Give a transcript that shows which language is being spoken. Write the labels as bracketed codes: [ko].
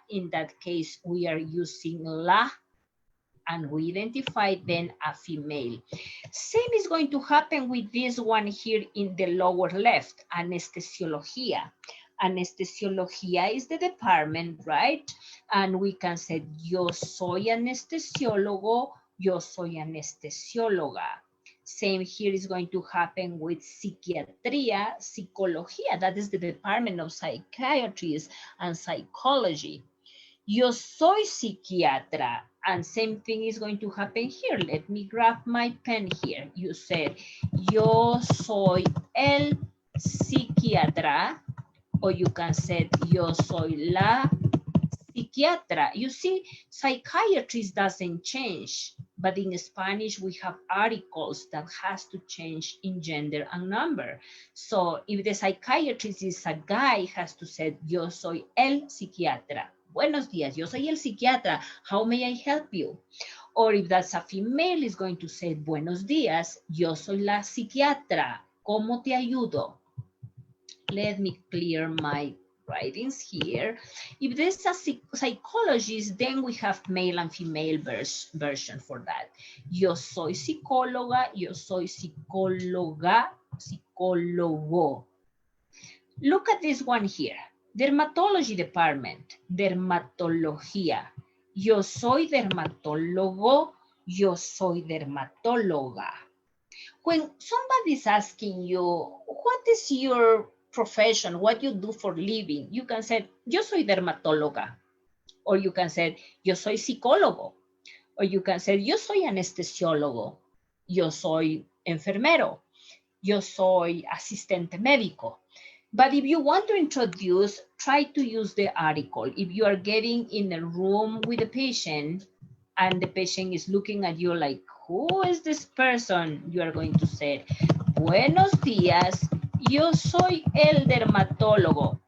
[en] In that case, we are using la, and we identify then a female. Same is going to happen with this one here in the lower left, anesthesiología. Anestesiología is the department, right? And we can say, [es] yo soy anestesiólogo, yo soy anestesióloga. [en] Same here is going to happen with psiquiatría, psicología. That is the department of psychiatry and psychology. [es] Yo soy psiquiatra. [en] And same thing is going to happen here. Let me grab my pen here. You said, [es] yo soy el psiquiatra. [en] Or you can say, [es] yo soy la psiquiatra. [en] You see, psychiatrist doesn't change. But in Spanish, we have articles that has to change in gender and number. So if the psychiatrist is a guy, has to say, [es] yo soy el psiquiatra. Buenos días, yo soy el psiquiatra. [en] How may I help you? Or if that's a female, is going to say, [es] buenos días, yo soy la psiquiatra. ¿Cómo te ayudo? [en] Let me clear my writings here. If there's a psychologist, then we have male and female version for that. [es] Yo soy psicóloga, yo soy psicóloga, psicólogo. [en] Look at this one here. Dermatology department, dermatología. [es] Yo soy dermatólogo, yo soy dermatóloga. [en] When somebody's asking you, what is your profession, what you do for living, you can say, [es] yo soy dermatóloga. [en] Or you can say, [es] yo soy psicólogo. [en] Or you can say, [es] yo soy anestesiólogo. Yo soy enfermero. Yo soy asistente médico. [en] But if you want to introduce, try to use the article. If you are getting in a room with a patient and the patient is looking at you like, who is this person? You are going to say, [es] buenos días, yo soy el dermatólogo.